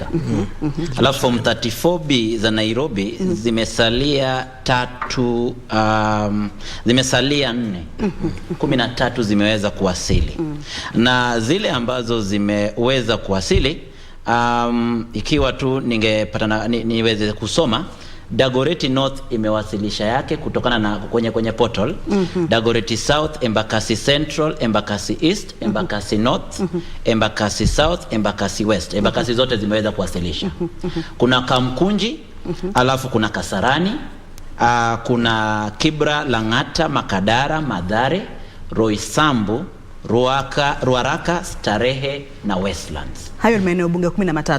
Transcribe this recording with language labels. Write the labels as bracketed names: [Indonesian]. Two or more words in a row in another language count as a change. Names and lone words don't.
[Swahili] Alafu form 34B za Nairobi zimesalia 4. 13 zimeweza kuwasili. Na zile ambazo zimeweza kuwasili, ikiwa tu ningepata niweze kusoma, Dagoretti North imewasilisha yake kutokana na kwenye portal. Dagoretti South, Embakasi Central, Embakasi East, Embakasi North, Embakasi South, Embakasi West. Embakasi zote zimeweza kuwasilisha. Kuna Kamkunji, alafu kuna Kasarani, kuna Kibra, Lang'ata, Makadara, Mathare, Roysambu, Ruaraka, Starehe na Westlands. Hayo ni maeneo bunge 13.